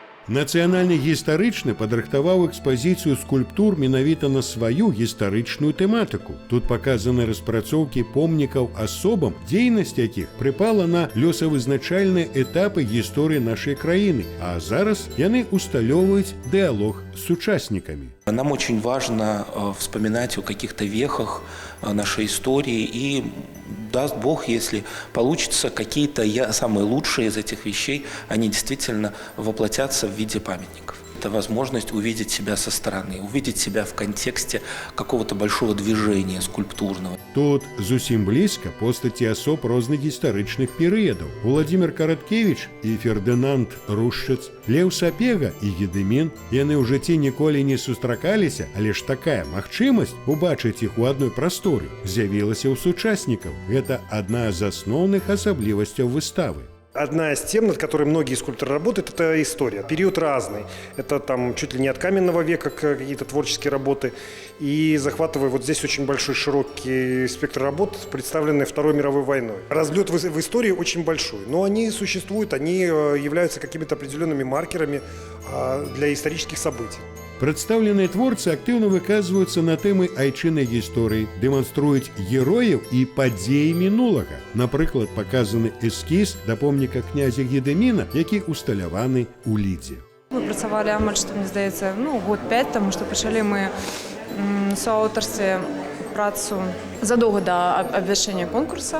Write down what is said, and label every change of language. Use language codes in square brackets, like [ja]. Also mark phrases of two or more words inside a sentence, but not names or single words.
[be] Нацыянальны гістарычны падрыхтаваў экспазіцыю скульптур менавіта на сваю гістарычную тэматыку. Тут паказаны распрацоўкі помнікаў асобам, дзейнасць якіх прыпала на лёсавызначальныя этапы гісторыі нашай краіны, а зараз яны усталёўваюць дыалог с сучаснікамі. [ru] Нам очень важно вспоминать о каких-то вехах нашей истории, и даст Бог, если получится, какие-то самые лучшие из этих вещей, они действительно воплотятся в виде памятников. Это возможность увидеть себя со стороны, увидеть себя в контексте какого-то большого движения скульптурного. [be] Тут зусім блізка постаці асоб розных гістарычных перыядаў. Владимир Караткевич і Фердынанд Рушчыц, Леў Сапега і Гедымін. Яны ў жыцці ніколі не сустракаліся, але ж такая магчымасць убачыць іх у адной прасторы з'явілася ў сучаснікаў. Гэта адна з асноўных асаблівасцяў выставы. [ru] Одна из тем, над которой многие скульпторы работают, это история. Период разный. Это там чуть ли не от каменного века какие-то творческие работы. И захватывая вот здесь очень большой широкий спектр работ, представленные Второй мировой войной. Разлет в истории очень большой. Но они существуют, они являются какими-то определенными маркерами для исторических событий. [be] Прадстаўленыя творцы актыўна выказваюцца на тэмы айчыннай гісторыі, дэманструюць герояў і падзеі мінулага. Напрыклад, паказаны эскіз да помніка князя Гедыміна, які усталяваны ў Лідзе. Мы працавалі амаль, што мне здаецца, год 5, таму што пачалі мы суаўтарстве працу задоўга да абвяшчэння конкурса.